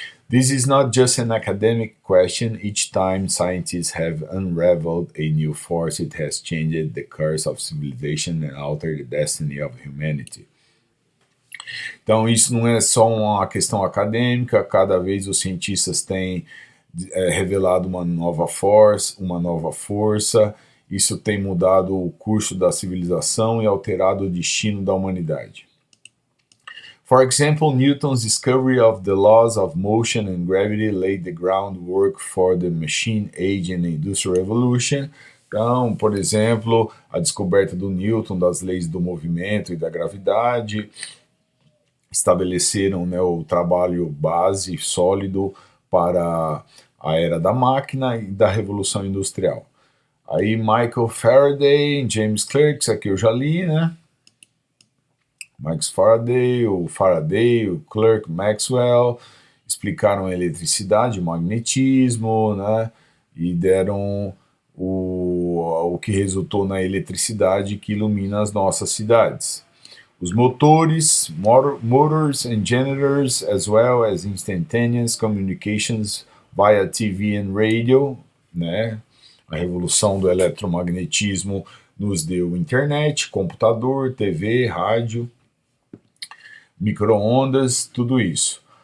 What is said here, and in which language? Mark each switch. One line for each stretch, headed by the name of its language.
English: This is not just an academic question. Each time scientists have unraveled a new force, it has changed the course of civilization and altered the destiny of humanity.
Portuguese: Então isso não é só uma questão acadêmica, cada vez os cientistas têm revelado uma nova força, isso tem mudado o curso da civilização e alterado o destino da humanidade.
English: For example, Newton's discovery of the laws of motion and gravity laid the groundwork for the machine age and the industrial revolution.
Portuguese: Então, por exemplo, a descoberta do Newton das leis do movimento e da gravidade estabeleceram, né, o trabalho base sólido para a era da máquina e da revolução industrial. Aí Michael Faraday, James Clerk, isso aqui eu já li, né? Max Faraday, o Clerk, Maxwell, explicaram a eletricidade, o magnetismo, né? E deram o que resultou na eletricidade que ilumina as nossas cidades. Os motores,
English: motors and generators, as well as instantaneous communications via TV and radio, né?
Portuguese: A revolução do eletromagnetismo nos deu internet, computador, TV, rádio, micro-ondas, tudo isso.